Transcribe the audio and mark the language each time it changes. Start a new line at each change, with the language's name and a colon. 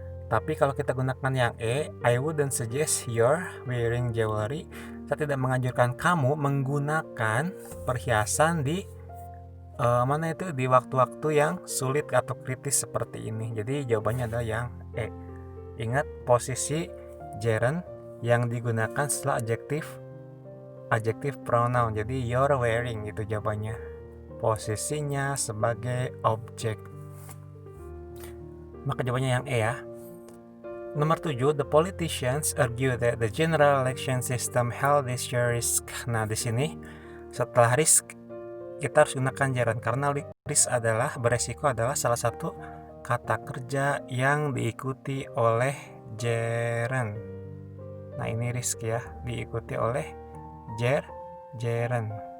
Indonesian: Tapi kalau kita gunakan yang E,
English: I wouldn't suggest you're wearing jewelry.
Indonesian: Saya tidak menganjurkan kamu menggunakan perhiasan di mana itu di waktu-waktu yang sulit atau kritis seperti ini. Jadi jawabannya adalah yang E. Ingat posisi gerund yang digunakan setelah adjective pronoun. Jadi
English: you're wearing
Indonesian: itu jawabannya. Posisinya sebagai objek. Maka jawabannya yang E ya. Nomor 7,
English: the politicians argue that the general election system held this year risk.
Indonesian: Nah, di sini setelah risk kita harus gunakan gerund karena risk adalah beresiko adalah salah satu kata kerja yang diikuti oleh gerund. Nah, ini risk ya, diikuti oleh gerund.